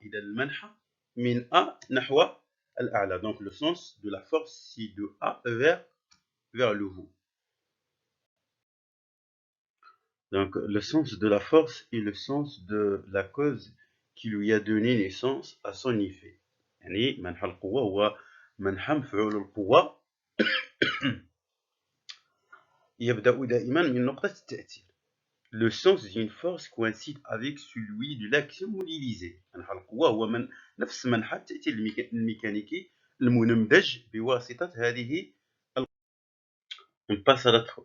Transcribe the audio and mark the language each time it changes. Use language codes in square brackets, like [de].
[ar] إذا المنحى من A نحو الأعلى. [fr] Donc le sens de la force c'est de A vers le haut. Donc le sens de la force est le sens de la cause qui lui a donné naissance à son effet. [ar] يعني منحى القوة هو منحى مفعول القوة يبدأ دائما من نقطة التأثير. [fr] Le sens d'une force coïncide avec celui de l'action modélisée. [ar] منحى القوة هو نفس منحى التأثير الميكانيكي المنمدج بواسطة هذه. [fr] On passe à la